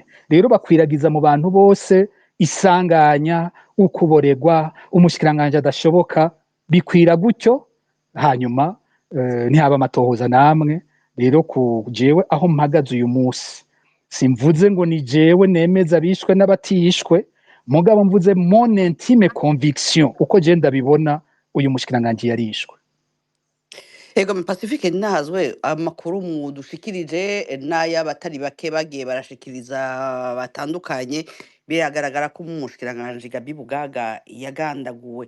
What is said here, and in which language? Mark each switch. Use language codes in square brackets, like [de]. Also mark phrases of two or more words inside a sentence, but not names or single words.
[rn] Rero bakwiragiza mu bantu bose isanganya, ukuboregwa, umushikiranganji adashoboka, bikwira gutyo, hanyuma ntihaba amatohoza namwe. Rero ku jewe aho mpagaze uyu musi, simvuze ngo ni jewe nemeza bishwe n'abatishwe, mugabo mvuze [fr] mon intime conviction [rn] uko je ndabibona uyu mushikiranganji yarishwe. Ego Pacifique Ninahazwe, amakuru mudushikirije n'ay'abatari bake bagiye barashikiriza batandukanye, biragaragara ko umushikiranganji Gaby Bugaga yagandaguwe.